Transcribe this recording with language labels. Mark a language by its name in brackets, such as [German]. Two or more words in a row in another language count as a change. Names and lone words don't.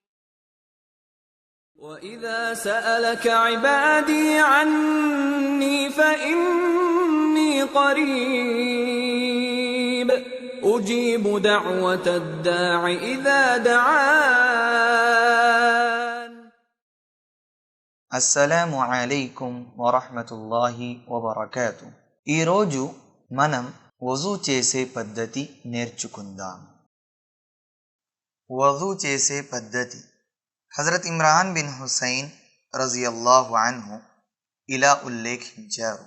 [Arabic] وَإِذَا سَأَلَكَ عِبَادِي عَنِّي فَإِنِّي قَرِيبٌ أُجِيبُ دَعْوَةَ الدَّاعِ إِذَا دَعَانِ. السلام عليكم ورحمة الله وبركاته. [Telugu] ఈరోజు మనం వజూ చేసే పద్ధతి నేర్చుకుందాం. వజూ చేసే పద్ధతి. హజరత్ ఇమ్రాన్ బిన్ హుసైన్ [Arabic] رضي الله عنه [Telugu] ఇలా ఉల్లేఖించారు.